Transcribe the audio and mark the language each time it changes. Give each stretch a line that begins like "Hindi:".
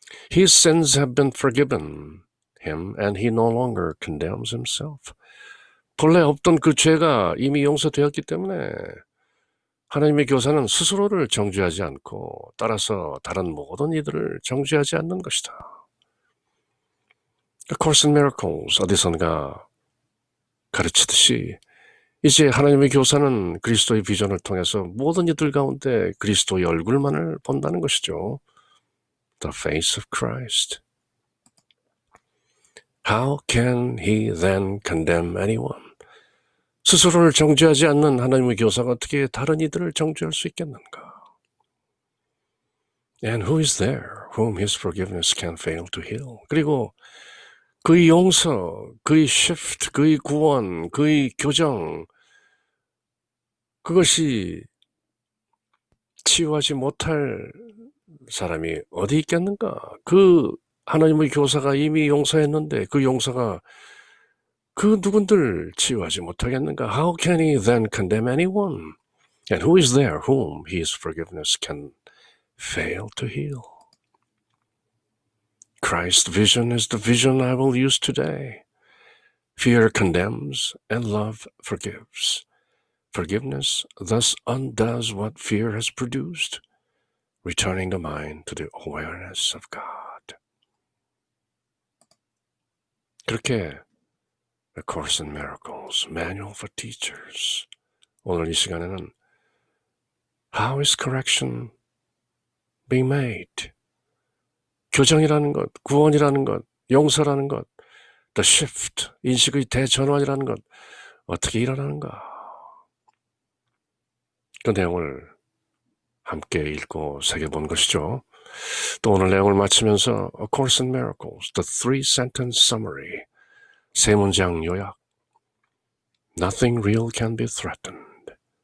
English: His sins have been forgiven him, and he no longer condemns himself.
Korean: 본래 없던 그 죄가 이미 용서되었기 때문에 하나님의 교사는 스스로를 정죄하지 않고 따라서 다른 모든 이들을 정죄하지 않는 것이다. A Course in Miracles 어디선가 가르치듯이 이제 하나님의 교사는 그리스도의 비전을 통해서 모든 이들 가운데 그리스도의 얼굴만을 본다는 것이죠.
English: The face of Christ. How can he then condemn anyone?
Korean: 스스로를 정죄하지 않는 하나님의 교사가 어떻게 다른 이들을 정죄할 수 있겠는가?
English: And who is there whom his forgiveness can fail to heal?
Korean: 그리고 그의 용서, 그의 shift, 그의 구원, 그의 교정, 그것이 치유하지 못할 사람이 어디 있겠는가? 그 하나님의 교사가 이미 용서했는데 그 용서가 그 누군들 치유하지 못하겠는가?
English: How can he then condemn anyone? And who is there whom his forgiveness can fail to heal? Christ's vision is the vision I will use today. Fear condemns and love forgives. Forgiveness thus undoes what fear has produced, returning the mind to the awareness of God.
Korean: 그렇게 A Course in Miracles, Manual for Teachers. 오늘 이 시간에는
English: How is correction being made?
Korean: 교정이라는 것, 구원이라는 것, 용서라는 것, the shift, 인식의 대전환이라는 것, 어떻게 일어나는가? 그 내용을 함께 읽고 새겨본 것이죠. 또 오늘 내용을 마치면서 A Course in Miracles,
English: the three-sentence summary,
Korean: 세 문장 요약.
English: Nothing real can be threatened.